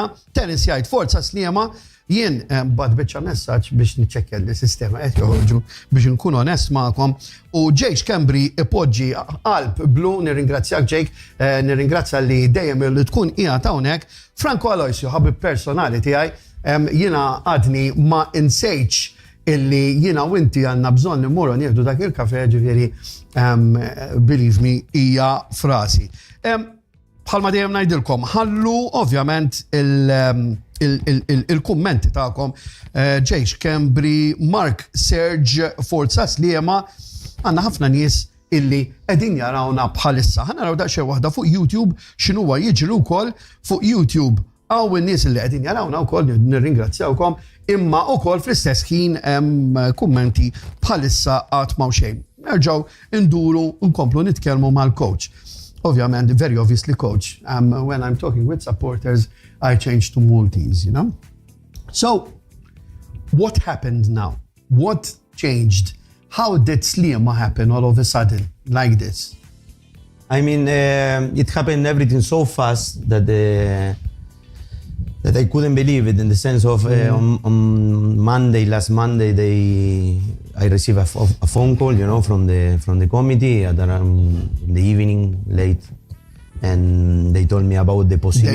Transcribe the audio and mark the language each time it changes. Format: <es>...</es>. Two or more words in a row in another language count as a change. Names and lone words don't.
<mt>Terence jgħid forza Sliema. Jien bad biċċa messaġġ biex niċċekkja l-sistema qed joħorġu biex nkun onest magħkom u Jake Cambry ipoġġi qalb blu nirringrazzjak Jake, nirringrazzja li dejjem li tkun qiegħed hawnhekk. Franco Aloisio ħabib personali tiegħi jiena għadni ma insejtx illi jiena u inti għandna bżonn nimmorru nieħdu dak il-kafè ġifieri</mt> <en>believe me</en> <mt>hija frasi. Bħalma dejjem ngħidilkom ħallu ovvjament il-kummenti tagħkom Jake Cambry, Mark Serge, Forza Sliema, għandna ħafna nies illi qegħdin jarawna bħalissa. Ħanaraw daqsxejn waħda fuq YouTube x'inhuwa jiġri wkoll fuq YouTube għaw in-nies illi qegħdin jarawna wkoll nirringrazzjawkom imma wkoll fl-istess ħin hemm kummenti bħalissa qatt ma' xejn. Nerġgħu nduru nkomplu nitkellmu mal-coach.</mt> <en>Obviously, very obviously, coach, when I'm talking with supporters, I change to Maltese, you know? So, what happened now? What changed? How did Sliema happen all of a sudden, like this? I mean, it happened everything so fast that I couldn't believe it in the sense of on Monday, last Monday, I received a phone call, you know, from the committee at around the evening, late, and they told me about the possibility.</en>